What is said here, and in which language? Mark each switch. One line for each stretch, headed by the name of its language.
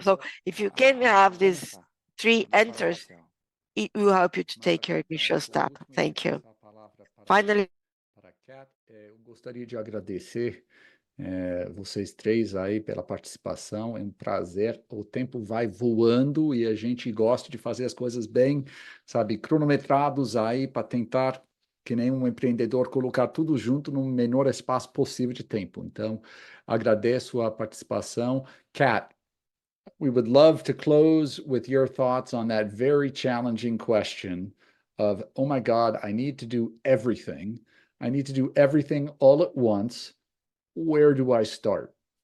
English: So if you can have these 3 answers, it will help you to take your initial step. Thank you. Finally,
Portuguese: Kat, eu gostaria de agradecer vocês três aí pela participação. É um prazer. O tempo vai voando e a gente gosta de fazer as coisas bem, sabe, cronometrados aí para tentar, que nem um empreendedor, colocar tudo junto no menor espaço possível de tempo. Então, agradeço a participação.
English: Kat, we would love to close with your thoughts on that very challenging question of, oh my God, I need to do everything. I need to do everything all at once. Where do I start?